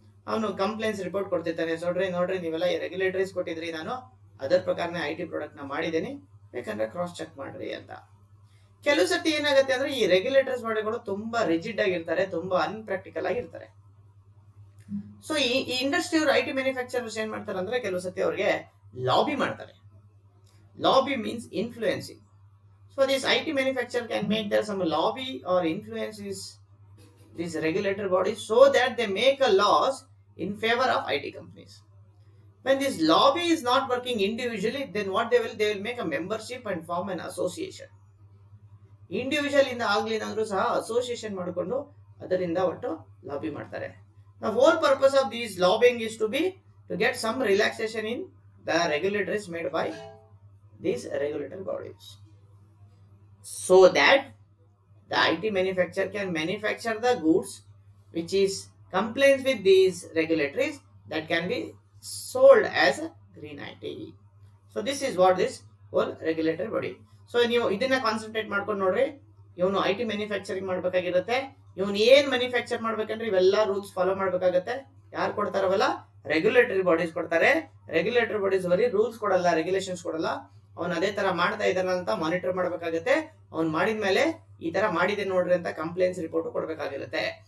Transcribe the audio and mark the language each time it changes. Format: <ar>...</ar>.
<kn>ಅವನು complaints report ಕೊಡ್ತಿರ್ತಾನೆ, ನೋಡ್ರಿ ನೀವೆಲ್ಲ ಈ ರೆಗ್ಯುಲೇಟರೀಸ್ ಕೊಟ್ಟಿದ್ರಿ, ನಾನು ಅದರ ಪ್ರಕಾರನೇ ಐ ಟಿ ಪ್ರಾಡಕ್ಟ್ನ ಮಾಡಿದ್ದೀನಿ, ಬೇಕಂದ್ರೆ ಕ್ರಾಸ್ ಚೆಕ್ ಮಾಡ್ರಿ ಅಂತ. ಕೆಲವು ಸತಿ ಏನಾಗುತ್ತೆ ಅಂದ್ರೆ, ಈ ರೆಗ್ಯುಲೇಟರ್ಸ್ ಬಾಡಿಗಳು ತುಂಬಾ ರಿಜಿಡ್ ಆಗಿರ್ತಾರೆ, ತುಂಬಾ ಅನ್ಪ್ರಾಕ್ಟಿಕಲ್ ಆಗಿರ್ತಾರೆ. ಸೊ ಈ ಇಂಡಸ್ಟ್ರಿಯವರು ಐ ಟಿ ಮ್ಯಾನುಫ್ಯಾಕ್ಚರರ್ಸ್ ಏನ್ ಮಾಡ್ತಾರೆ ಅಂದ್ರೆ, ಕೆಲವು ಸತಿ ಅವ್ರಿಗೆ ಲಾಬಿ ಮಾಡ್ತಾರೆ.</kn> <en>Lobby means influencing. So this I T manufacture can make their some lobby or influence these regulatory bodies so that they make a laws in favor of IT companies. When this lobby is not working individually, then what they will make a membership and form an association.</en> <kn>Individual ಇಂದ ಆಗ್ಲಿನಾದ್ರೂ ಸಹ association ಮಾಡಿಕೊಂಡು ಅದರಿಂದ ಒಟ್ಟು lobby ಮಾಡ್ತಾರೆ.</kn> <en>The whole purpose of these lobbying is to get some relaxation in the regulatories made by these regulatory bodies, so that the IT manufacturer can manufacture the goods which is compliance with these regulatories that can be sold as a green IT. So this is what this whole regulatory body.</en> <kn>So ನೀವು ಇದನ್ನ concentrate ಮಾಡ್ಕೊಂಡು ನೋಡ್ರಿ, ಇವನು I T manufacturing ಮಾಡ್ಬೇಕಾಗಿರುತ್ತೆ. ಇವನು ಏನ್ manufacture ಮಾಡ್ಬೇಕಂದ್ರೆ ಇವೆಲ್ಲ rules follow ಮಾಡ್ಬೇಕಾಗತ್ತೆ. ಯಾರು ಕೊಡ್ತಾರವಲ್ಲ? ರೆಗ್ಯುಲೇಟರಿ ಬಾಡೀಸ್ ಕೊಡ್ತಾರೆ. ರೆಗ್ಯುಲೇಟರಿ ಬಾಡೀಸ್ ಬರೀ ರೂಲ್ಸ್ ಕೊಡಲ್ಲ, ರೆಗ್ಯುಲೇಷನ್ಸ್ ಕೊಡಲ್ಲ. ಅವ್ನು ಅದೇ ತರ ಮಾಡ್ತಾ ಇದ್ದಾನ ಅಂತ ಮಾನಿಟರ್ ಮಾಡ್ಬೇಕಾಗತ್ತೆ. ಅವ್ನು ಮಾಡಿದ್ಮೇಲೆ ಈ ತರ ಮಾಡಿದೆ ನೋಡ್ರಿ ಅಂತ ಕಂಪ್ಲೇಂಟ್ಸ್ ರಿಪೋರ್ಟ್ ಕೊಡ್ಬೇಕಾಗಿರುತ್ತೆ.</kn>